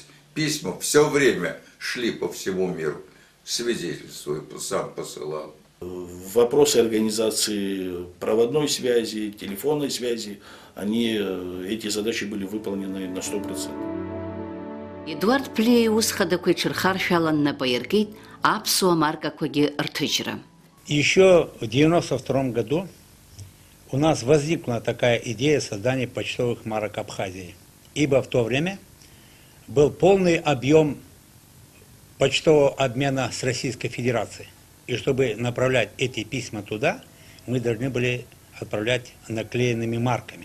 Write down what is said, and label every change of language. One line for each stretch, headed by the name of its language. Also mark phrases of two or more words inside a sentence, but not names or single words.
Russian: Письма все время шли по всему миру. Свидетельствую, сам посылал. Вопросы организации проводной связи, телефонной связи, эти задачи были выполнены на 100%.
Abkhazian: Эдуард Плея усхадакой чырхаршалан напаиркит, апсуа марка коги ртычра.
Russian: Еще в 1992 году у нас возникла такая идея создания почтовых марок Абхазии. Ибо в то время был полный объем почтового обмена с Российской Федерацией. И чтобы направлять эти письма туда, мы должны были отправлять наклеенными марками.